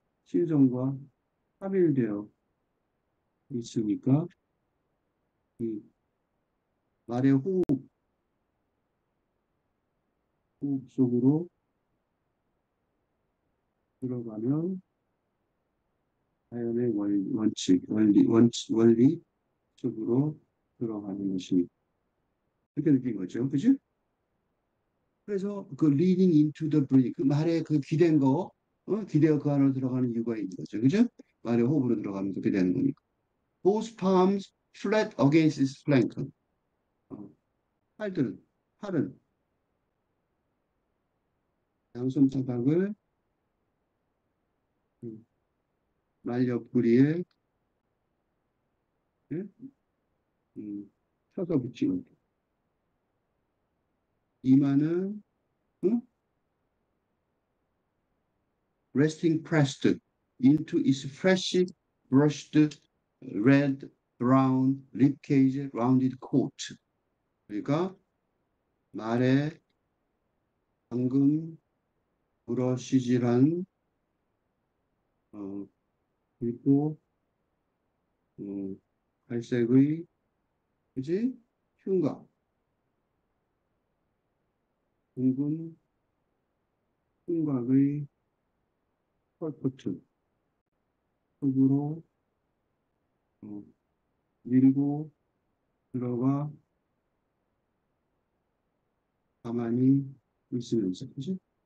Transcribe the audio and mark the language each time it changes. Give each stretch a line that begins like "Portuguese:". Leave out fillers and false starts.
Korean: 신성과 합일되어 있으니까 이 말의 호흡 속으로 들어가면 자연의 원칙, 원리 속으로 들어가는 것이 그렇게 느낀 거죠. 그죠? 그래서 그
English: leading into the breath,
Korean: 그 말에 그 기댄 거, 기대어 그 안으로 들어가는 이유가 있는 거죠. 그죠? 말의 호흡으로 들어가면서 그렇게 되는 거니까.
English: Both palms flat against its flank.
Korean: 어, 팔들은, 팔은 양손바닥을 음, 말 옆구리에 예? 쳐서 붙이고 이마는 응?
English: resting pressed into its fresh brushed red brown ribcage rounded coat
Korean: 그러니까 말에 방금 브러시질한 어, 그리고 갈색의 그지? 흉곽, 둥근 흉곽의 털코트 속으로 어, 밀고 들어가 가만히 있으면서, 그지?